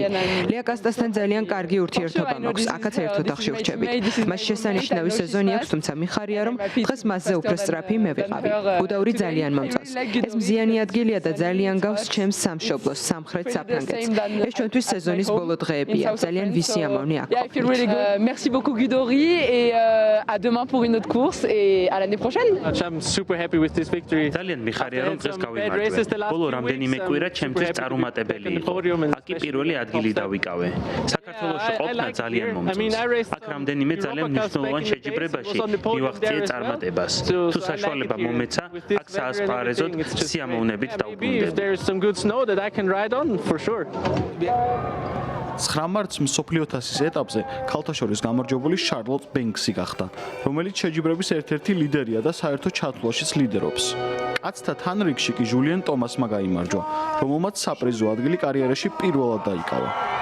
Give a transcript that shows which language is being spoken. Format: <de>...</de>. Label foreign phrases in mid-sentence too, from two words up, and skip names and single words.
<ka>ლია კასტასთან ძალიან კარგი ურთიერთობა მაქვს. აქაც ერთ ოთახში ვრჩებით. მას შესანიშნავი სეზონი აქვს, თუმცა მიხარია რომ დღეს მასზე უფრო სწრაფი მე ვიყავი. გუდაური ძალიან მომწონს. ეს მზიანი ადგილია და ძალიან გავს ჩემს სამშობლოს, სამხრეთ საფრანგეთს. ეს ჩვენთვის სეზონის ბოლო დღეებია. ძალიან ვისიამოვნი აქ ყოფნით.</ka> <fr>Merci beaucoup Gudori et à demain pour une autre course et à l'année prochaine.</fr> <en>I'm super happy with this victory.</en> <ka>ძალიან მიხარია რომ დღეს გავიმარჯვე. ბოლო რამდენიმე კვირა ჩემთვის წარუმატებელი იყო. აქ პირველი ადგილი დავიკავე. საქართველოში ყოფნა ძალიან მომწონს. აქ რამდენიმე ძალიან მნიშვნელოვან შეჯიბრებაში მივახციე წარმატებას. თუ საშუალება მომეცა, აქ საასპარეზოდ სიამოვნებით დავბრუნდები.</ka> <en>There's some good snow that I can ride on for sure.</en> <ka>9 მარტს მსოფლიო თასის ეტაპზე ქალთა შორის გამარჯვებული შარლოტ ბენქსი გახდა, რომელიც შეჯიბრების ერთ-ერთი ლიდერია და საერთო ჩათვლაშიც ლიდერობს. კაცთა თანრიგში კი ჟულიან ტომასმა გაიმარჯვა, რომელმაც საპრიზო ადგილი კარიერაში პირველად დაიკავა.</ka>